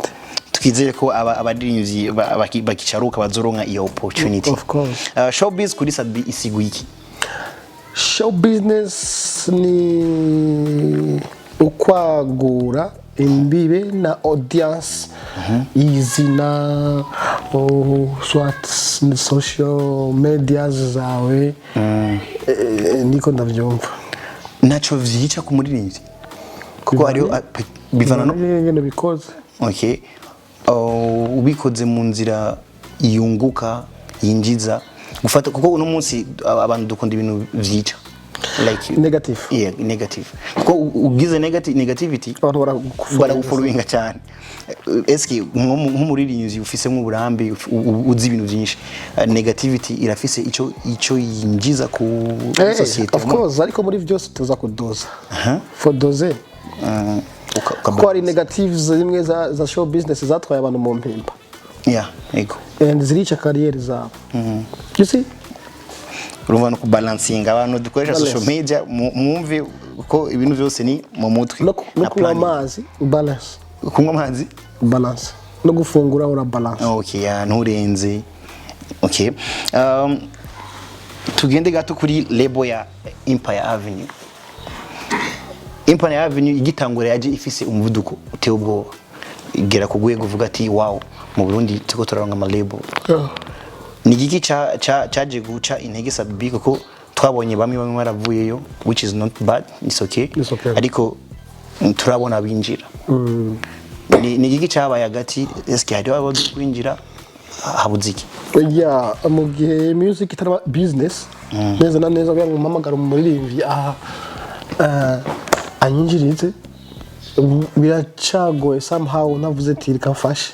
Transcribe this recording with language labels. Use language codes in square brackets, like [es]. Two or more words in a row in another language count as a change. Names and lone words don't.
[rn] Twizeye ko abadirivyi bakicaruka bazoronka iyo opportunity. [en] Of course. [rn] Showbiz kuri Satubi isiguye iki? [en] Show business [rn] ni ukwagura imbibe na audience izina swat [en] social media [rn] zawe niko ndavyumva. Nacho vyica ku muririmbyi kuko hariho bivana no ngene bikoze. Okay. Ubikoze mu nzira yunguka yinjiza gufata kuko uno munsi abantu dukunda ibintu vyica like negative. [en] Yeah, negative. [rn] Kuko ugize negativity abantu baragufollowinga cyane. Eski nk'umuririmbyi ufise mu burambe uzi ibintu byinshi negativity irafise ico yinjiza ku society. [en] Of course [rn] ariko muri byose tuza kudoza. For doze. Ko ari negatives zimwe za show business zatwaye abantu mu mpimba. Yeah, ego. And zirica career zabo. [en] You see? [rn] Urumva no kubalancing abantu dukoresha [en] social media [rn] mwumve ko ibintu byose ni mu mutwe. No kunywa amazi balance. Kunywa amazi balance. No gufungura ura balance. Okay, ya nturenze. Okay. Tugende gato kuri label ya Empire Avenue. Empire Avenue igitangura yaje ifise umuvuduko uteye ubwoba. Igera kugwego uvuga ati wow mu Burundi tuko turaronga ama label. Ni giki caje guca intege Satubi kuko twabonye bamwe baravuyeyo [en] which is not bad, it's okay. [rn] Ariko turabona binjira. Ni giki cabaye hagati eske hari abo kwinjira habuziki. Yeah, mu gihe music itara business neza na neza byangu mpamagara umuririmbyi anyinjirize biracagoye somehow navuze ati reka mfashe.